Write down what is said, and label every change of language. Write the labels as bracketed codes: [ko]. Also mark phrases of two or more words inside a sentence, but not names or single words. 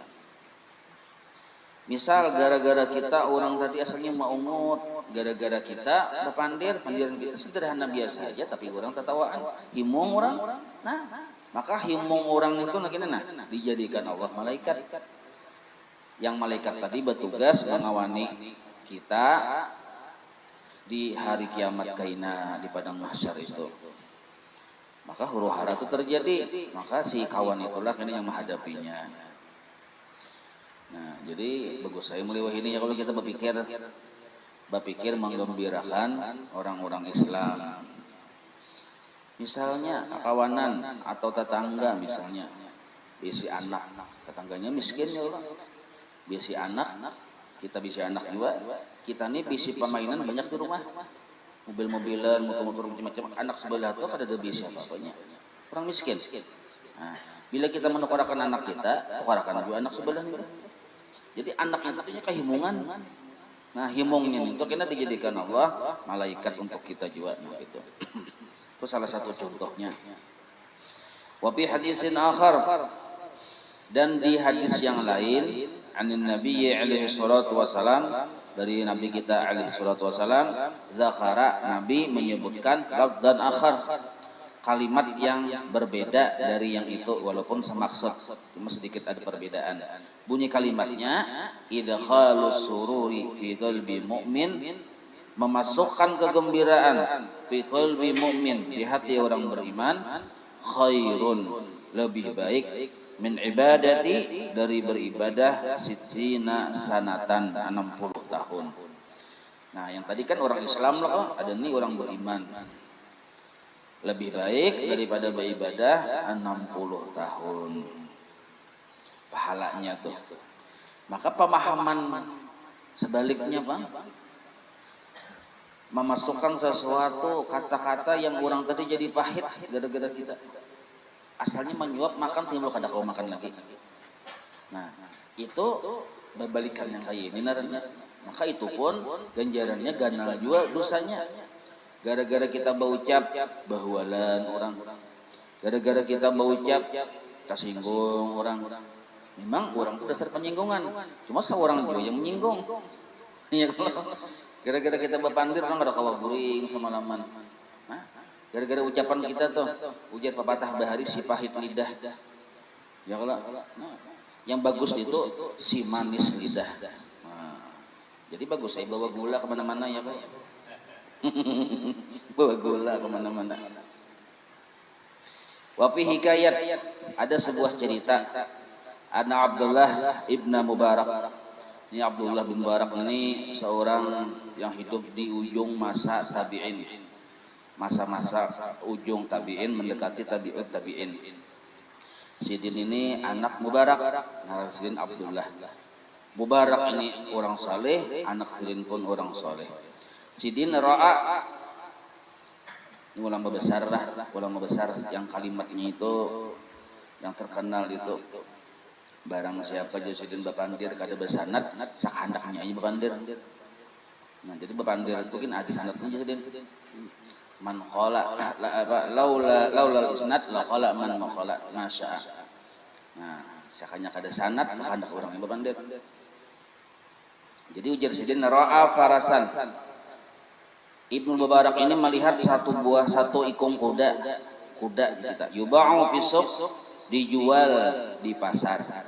[bjn] Misal gara-gara kita orang tadi asalnya maungut, gara-gara kita berpandir, pandiran kita sederhana biasa aja, tapi orang tertawaan, himung orang. Nah, maka himung orang itu nah, dijadikan Allah malaikat. Yang malaikat tadi bertugas mengawani kita di hari kiamat kaina di padang mahsyar itu. Maka huru hara itu terjadi, maka si kawan itulah ini yang menghadapinya. Nah, jadi bagus saya meliwah ini ya kalau kita berpikir menggembirakan orang-orang Islam. Misalnya kawanan atau tetangga misalnya, bisi anak, tetangganya miskin ya Allah. Bisi anak, kita bisi anak juga, kita nih bisi permainan banyak di rumah. Mobil-mobilan, motor-motor macam-macam, anak sebelah itu ada bisi apa-apanya. Orang miskin. Nah, bila kita menukarakan anak kita, tukarakan juga anak sebelah itu. Jadi anak itu kehimungan. Nah, himungnya itu kena dijadikan Allah malaikat untuk kita juga gitu. Itu salah satu contohnya. [ar] وفي حديث آخر, [bjn] dan di hadis yang lain, [ar] عن النبي عليه الصلاة والسلام, [bjn] dari Nabi kita [ar] عليه الصلاة والسلام, [bjn] zakara, Nabi menyebutkan [ar] لفظا آخر, [bjn] kalimat yang berbeda dari yang itu walaupun semaksud, cuma sedikit ada perbedaan. Bunyi kalimatnya [ar] إدخال السرور في قلب مؤمن, [bjn] memasukkan kegembiraan [ar] في قلب مؤمن, [bjn] di hati orang beriman, khairun, lebih baik, [ar] من عبادة, [bjn] dari beribadah, [ar] ستين سنة, [bjn] 60 tahun. Nah, yang tadi kan orang Islam loh, ada nih orang beriman. Lebih baik daripada beribadah 60 tahun. Pahalanya tuh. Maka pemahaman sebaliknya, Bang, memasukkan sesuatu kata-kata yang orang tadi jadi pahit gara-gara kita. Asalnya menyuap makan timbul kada kau makan lagi. Nah, itu berbalikan yang kayak ini naranya. Maka itu pun ganjarannya ganal juga dosanya. Gara-gara kita berucap bahwalan orang, gara-gara kita berucap tersinggung orang. Memang orang itu dasar penyinggungan. Cuma seorang juga yang menyinggung. Iya, gara-gara kita berpandir orang ada kawa guring semalaman. Nah, gara-gara ucapan kita tuh, ujar pepatah bahari si pahit lidah. Ya kalau yang bagus itu si manis lidah. Nah, jadi bagus saya bawa gula kemana-mana ya Pak. Bawa gula kemana-mana. [ar] وفي حكاية, [bjn] ada sebuah cerita. [ar] عن عبد الله بن المبارك. [bjn] Ini Abdullah bin Mubarak ini seorang yang hidup di ujung masa tabi'in. Masa-masa ujung tabi'in mendekati [ar] تابع التابعين. [bjn] Sidin ini anak Mubarak, nah Sidin Abdullah. Mubarak ini orang saleh, anak Sidin pun orang saleh. Sidin ra'a, ini ulama besar lah, ulama besar yang kalimatnya itu yang terkenal itu. Barang siapa Sidin bapandir kada bersanad, sakandaknya aja bapandir. Nah, jadi bapandir itu kan ada sanadnya Sidin. [ar] من قال لولا إسناد لقال من قال ما شاء. [bjn] Nah, sakanya kada sanad, sakandak orang yang bapandir. Jadi ujar Sidin [ar] رأى فرسا. [bjn] Ibnu Mubarak ini melihat satu ikung kuda kita. [ar] يباع في السوق, [bjn] dijual di pasar.